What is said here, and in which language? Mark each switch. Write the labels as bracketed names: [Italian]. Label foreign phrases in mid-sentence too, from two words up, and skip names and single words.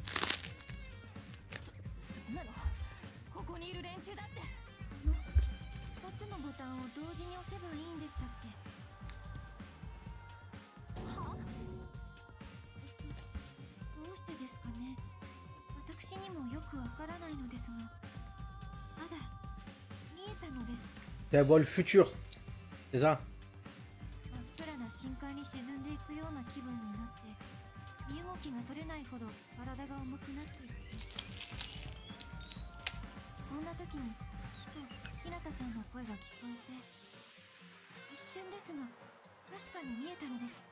[Japanese] そんなのここにいる連中だって。2つのボタンを同時に押せばいいんでしたっけ。は？どうしてですかね。私にもよくわからないのですが、まだ見えたのです。 [French] Tu vois le futur, c'est ça? [Japanese] 真っ暗な深海に沈んでいくような気分になって、身動きが取れないほど体が重くなっていって、そんな時にふと日向さんの声が聞こえて、一瞬ですが確かに見えたのです。